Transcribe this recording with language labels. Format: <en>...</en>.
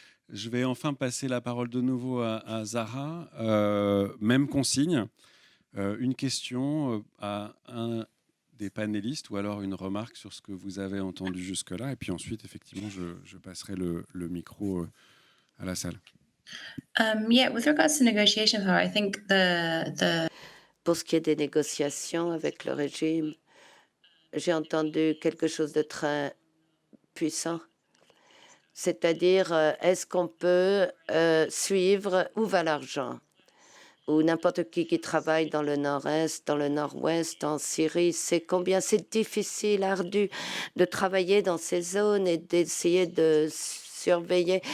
<fr>Je vais enfin passer la parole de nouveau à Zahra. Même consigne. Une question à un des panélistes ou alors une remarque sur ce que vous avez entendu jusque-là. Et puis ensuite, effectivement, je passerai le micro à la salle.</fr> <en>Yeah, with regards to negotiation power, I think</en> <fr>Pour ce qui est des négociations avec le régime, j'ai entendu quelque chose de très puissant. C'est-à-dire, est-ce qu'on peut suivre où va l'argent? Ou n'importe qui travaille dans le nord-est, dans le nord-ouest, en Syrie, sait combien c'est difficile, ardu de travailler dans ces zones et d'essayer de surveiller.</fr>